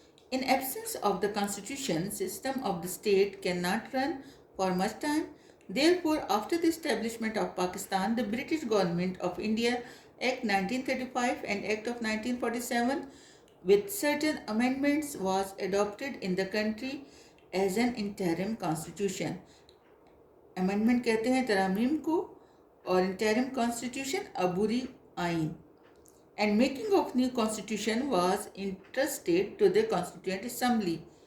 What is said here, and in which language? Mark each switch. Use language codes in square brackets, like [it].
[en] In absence of the constitution, system of the state cannot run for much time. Therefore, after the establishment of Pakistan, the British government of India Act 1935 and Act of 1947 with certain amendments was adopted in the country as an interim constitution. [hi] Amendment कहते हैं तरामीम को, और interim constitution अबूरी आइन. [en] And making of new constitution was entrusted to the Constituent Assembly.